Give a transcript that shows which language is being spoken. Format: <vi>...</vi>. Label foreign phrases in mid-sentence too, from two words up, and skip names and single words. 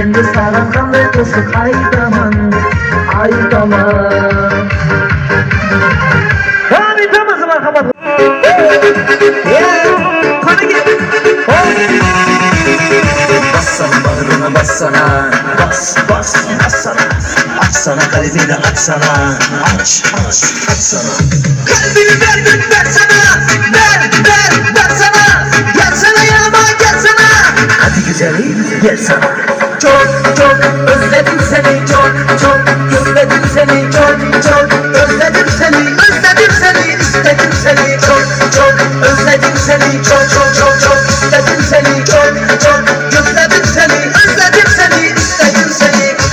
<uz>Sana qanday qo'shiq aytaman, aytaman. Devam etamiz marhamat.</uz> <tr>Bassana bağrına bassana, bas bas bassana. Açsana kalbini açsana, açsana. Kalbimi verdim versene, versene. Gelsene yanıma gelsene. Hadi güzelim gelsene. Çok özledim seni, çok özledim seni, çok özledim seni, istedim seni, çok özledim seni, çok istedim seni, çok özledim seni, istedim seni.</tr>